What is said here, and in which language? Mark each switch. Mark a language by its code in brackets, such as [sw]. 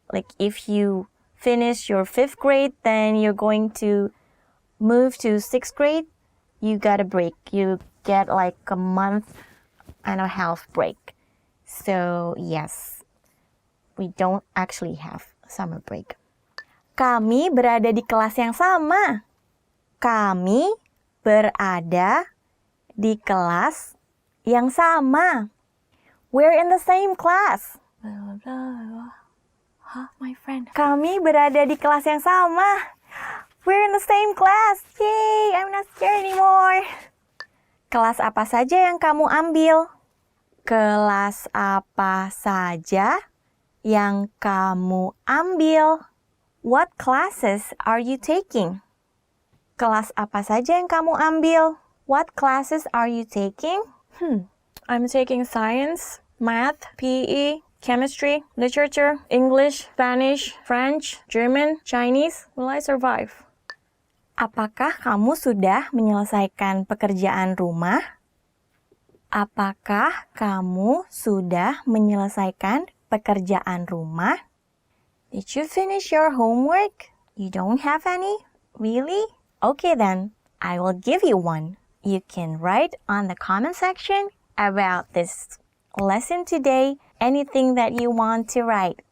[en] Like if you finish your 5th grade, then you're going to move to 6th grade. You got a break. You get like a month and a half break. So yes, we don't actually have summer break. [id] Kami berada di kelas yang sama. Kami berada di kelas yang sama. [en] We're in the same class. My friend. [id] Kami berada di kelas yang sama. [en] We're in the same class. Yay, I'm not scared anymore. [id] Kelas apa saja yang kamu ambil? Kelas apa saja yang kamu ambil? [en] What classes are you taking? [id] Kelas apa saja yang kamu ambil? [en] What classes are you taking? I'm taking science, math, PE, chemistry, literature, English, Spanish, French, German, Chinese. Will I survive? [id] Apakah kamu sudah menyelesaikan pekerjaan rumah? Apakah kamu sudah menyelesaikan pekerjaan rumah? [en] Did you finish your homework? You don't have any? Really? Okay then, I will give you one. You can write on the comment section about this lesson today anything that you want to write.